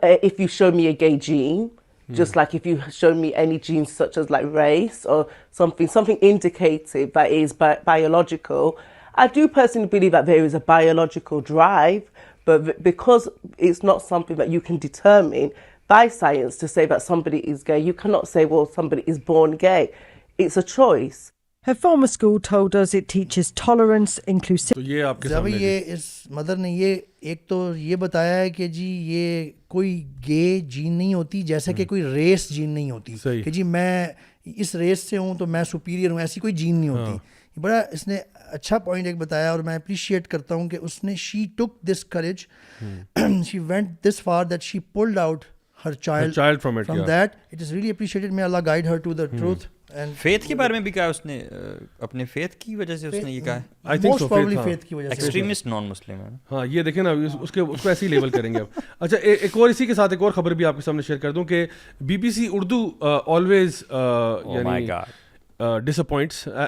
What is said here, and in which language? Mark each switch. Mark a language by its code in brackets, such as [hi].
[en] If you show me a gay gene, just like if you show me any genes such as like race or something indicative that is biological, I do personally believe that there is a biological drive, but because it's not something that you can determine by science to say that somebody is gay, you cannot say, well, somebody is born gay. It's a choice. Her former school told us it teaches tolerance, inclusivity. [ur] تو یہ آپ کے سامنے یہ اس mother نے یہ ایک تو یہ بتایا ہے کہ جی یہ کوئی گے جین نہیں ہوتی, جیسا کہ کوئی ریس جین نہیں ہوتی کہ جی میں اس ریس سے ہوں تو میں سپیریئر ہوں, ایسی کوئی جین نہیں ہوتی. بڑا اس نے اچھا پوائنٹ ایک بتایا اور میں اپریشیٹ کرتا ہوں کہ اس نے [en] She took this courage, she went this far that she pulled out her child from that. It is really appreciated. May Allah guide her to the truth. And [ur] faith کے بارے میں بھی کہا اس نے, اپنے فیتھ کی وجہ سے اس نے یہ کہا ہے. [en] most probably faith [ur] کی وجہ سے. ایکسٹریمسٹ نان مسلم ہے. ہاں یہ دیکھیں نا, اس کو ایسے ہی لیبل کریں گے اب. اچھا ایک اور اسی کے ساتھ ایک اور خبر بھی آپ کے سامنے شیئر کر دوں کہ BBC اردو آلویز یعنی ڈس اپوائنٹس.